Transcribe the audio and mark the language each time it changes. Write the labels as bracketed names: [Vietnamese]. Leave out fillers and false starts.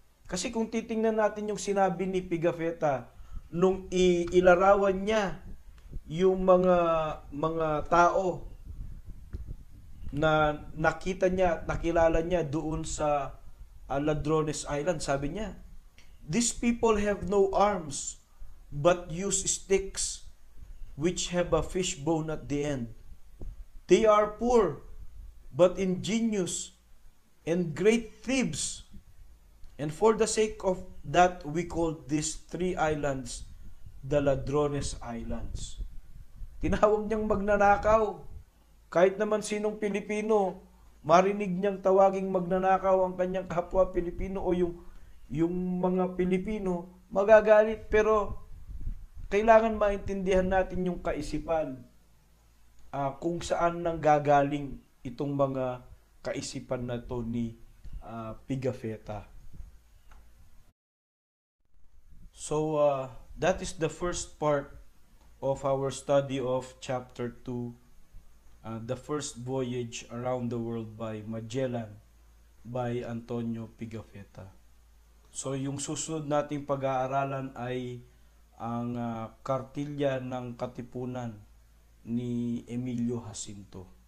[Filipino] Kasi kung titingnan natin yung sinabi ni Pigafetta nung ilarawan niya yung mga tao na nakita niya, nakilala niya doon sa Ladrones Island, sabi niya, [English] "These people have no arms but use sticks which have a fishbone at the end. They are poor, but ingenious and great thieves. And for the sake of that, we call these 3 islands the Ladrones Islands." [Filipino] Tinawag niyang magnanakaw. Kahit naman sinong Pilipino, marinig niyang tawaging magnanakaw ang kanyang kapwa Pilipino o yung mga Pilipino, magagalit. Pero kailangan maintindihan natin yung kaisipan. Kung saan nang gagaling itong mga kaisipan na to ni Pigafetta. [English] So, that is the first part of our study of chapter 2, the first voyage around the world by Magellan by Antonio Pigafetta. [Filipino] So, yung susunod nating pag-aaralan ay ang Kartilya ng Katipunan ni Emilio Jacinto.